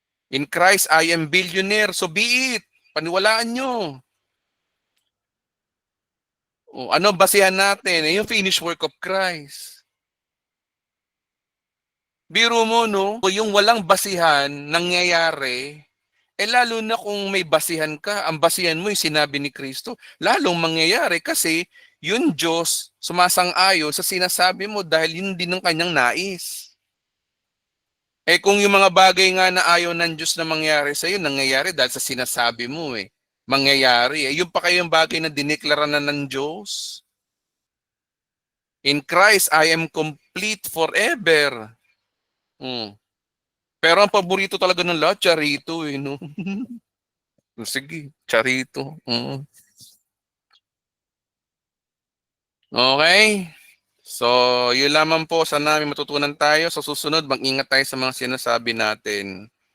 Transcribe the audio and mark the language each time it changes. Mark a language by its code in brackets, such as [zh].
[en] In Christ, I am billionaire. So be it. [tl] Paniwalaan nyo. Oh, ano basehan natin? Yung finished work of Christ. Biro mo, no? Yung walang basihan, nangyayari, lalo na kung may basihan ka, ang basihan mo yung sinabi ni Kristo, lalong mangyayari kasi yung Diyos sumasang-ayon sa sinasabi mo dahil yun din ang kanyang nais. Kung yung mga bagay nga na ayaw ng Diyos na mangyari sa'yo, nangyayari dahil sa sinasabi mo mangyayari. Yung pa kayong bagay na dineklara na ng Diyos. [en] In Christ, I am complete forever. [tl] Pero ang paborito talaga ng lahat, charito no? Sige, charito. Okay? So, yun lamang po. Sana may matutunan tayo. Sa susunod, mag-ingat tayo sa mga sinasabi natin.